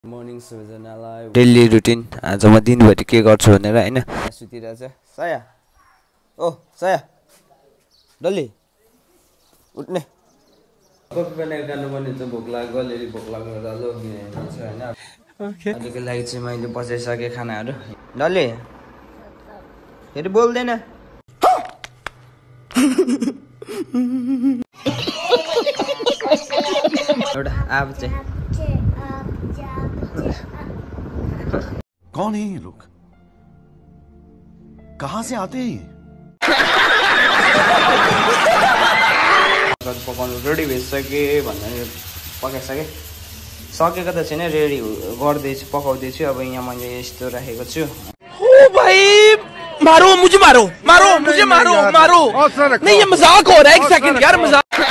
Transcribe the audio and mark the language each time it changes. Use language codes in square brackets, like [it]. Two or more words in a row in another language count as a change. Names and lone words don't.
[ne] मर्निङ सबैजनालाई [en] daily routine [ne] आज म दिनभरि के गर्छु भनेर हैन सुतिरहेछ साया ओ साया डल्ली उठ्ने कफी बनाएर खानुपर्ने हुन्छ भोक लाग्यो अलि भोक लाग्यो र लोग्ने हुन्छ हैन ओके अहिलेको लागि चाहिँ मैले बसाइसके खानाहरू डल्ली फेरि बोल्दैन एउटा आब चाहिँ [hi] कौन है ये लोग कहां से आते हैं [ne] पकाउनु रेडी भइसके भनेर पकाइसके सकेको त छैन रेडी गर्दैछु पकाउँदैछु अब यहाँ मैले यस्तो राखेको छु [hi] ओ भाई मारो मुझे मारो मारो मुझे मारो मारो नहीं ये मजाक हो रहा है एक सेकंड यार मजाक